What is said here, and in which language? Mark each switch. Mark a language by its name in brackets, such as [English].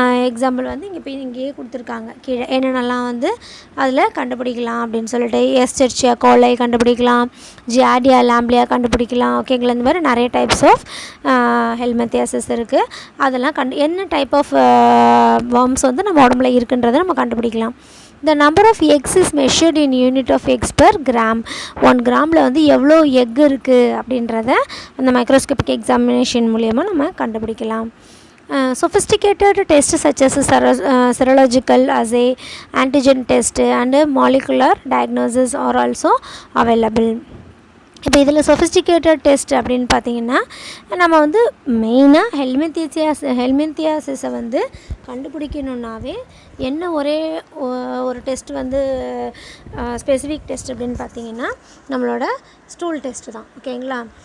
[Tamil] Example வந்து இங்கேயே கொடுத்துருக்காங்க கீழே என்னென்னலாம் வந்து அதில் கண்டுபிடிக்கலாம் அப்படின்னு சொல்லிட்டு எஸ்டெர்ச்சியா கோலை கண்டுபிடிக்கலாம், ஜியார்டியா லாம்பிலியா கண்டுபிடிக்கலாம். ஓகேங்களா? இந்த மாதிரி நிறைய டைப்ஸ் ஆஃப் ஹெல்மெந்தியாசிஸ் இருக்குது. அதெல்லாம் என்ன டைப் ஆஃப் worms வந்து நம்ம உடம்புல இருக்குன்றதை நம்ம கண்டுபிடிக்கலாம். [English] The number of eggs is measured in unit of eggs per gram. [Tamil] 1 கிராமில் வந்து எவ்வளோ எக் இருக்குது அப்படின்றத அந்த மைக்ரோஸ்கோபிக் எக்ஸாமினேஷன் மூலயமா நம்ம கண்டுபிடிக்கலாம். [English] Sophisticated tests such as serological assay, antigen test and molecular diagnosis are also available. [Tamil] இப்போ இதில் சொஃபிஸ்டிகேட்டட் டெஸ்ட் அப்படின்னு பார்த்தீங்கன்னா நம்ம வந்து மெயினாக ஹெல்மெந்தியாசிஸை வந்து கண்டுபிடிக்கணுன்னாவே என்ன ஒரு டெஸ்ட் வந்து ஸ்பெசிஃபிக் டெஸ்ட் அப்படின்னு பார்த்தீங்கன்னா நம்மளோட ஸ்டூல் டெஸ்ட்டு தான். ஓகேங்களா?